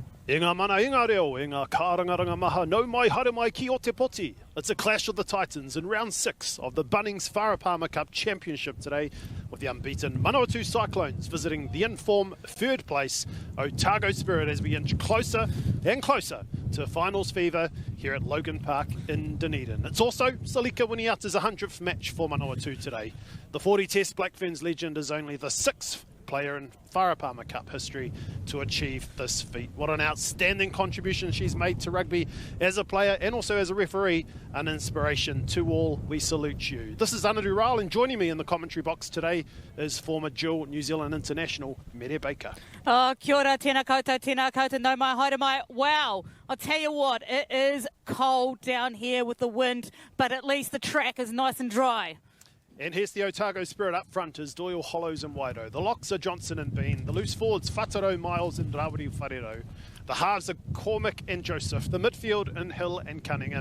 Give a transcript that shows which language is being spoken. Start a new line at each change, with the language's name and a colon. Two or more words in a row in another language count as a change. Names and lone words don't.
Māori: I ngā mana, i ngā reo, i ngā kārangaranga maha, no mai haere mai ki o te poti.
English: It's a clash of the Titans in round 6 of the Bunnings Farah Cup Championship today, with the unbeaten Manawatu Cyclones visiting the in-form third place Otago Spirit as we inch closer and closer to finals fever here at Logan Park in Dunedin. It's also Salika Winiata's 100th match for Manawatu today. The 40-test Black Ferns legend is only the 6th player in Farah Cup history to achieve this feat. What an outstanding contribution she's made to rugby as a player and also as a referee. An inspiration to all. We salute you. This is Anadu Ryle, and joining me in the commentary box today is former dual New Zealand international Mere Baker.
Māori: Oh, kia ora, tēnā koutou, no mai, haere mai.
English: Wow, I'll tell you what, it is cold down here with the wind, but at least the track is nice and dry. And here's the Otago Spirit up front is Doyle, Hollows and Waido. The locks are Johnson and Bean. The loose forwards, Whataro, Miles and Rawiri Wharero. The halves are Cormac and Joseph. The midfield in Hill and Cunningham.